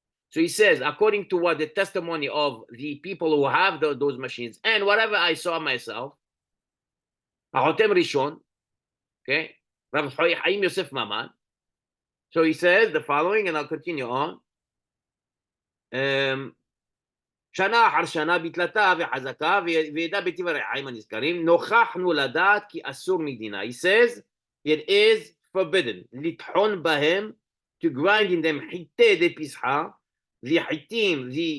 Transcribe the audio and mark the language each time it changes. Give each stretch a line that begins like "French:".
English: So he says, according to what the testimony of the people who have those machines, and whatever I saw myself, okay, Rav Hayim Yosef Maman. So he says the following, and I'll continue on.
Hebrew: שנה אחר שנה בתלתה וחזקה וידע בטיב הרעיים הנזכרים נוכחנו לדעת כי אסור מדינה.
English: He says it is forbidden
Hebrew: לטחון בהם,
English: to grind in them
Hebrew: חיטי די פסחה,
English: the חיטים,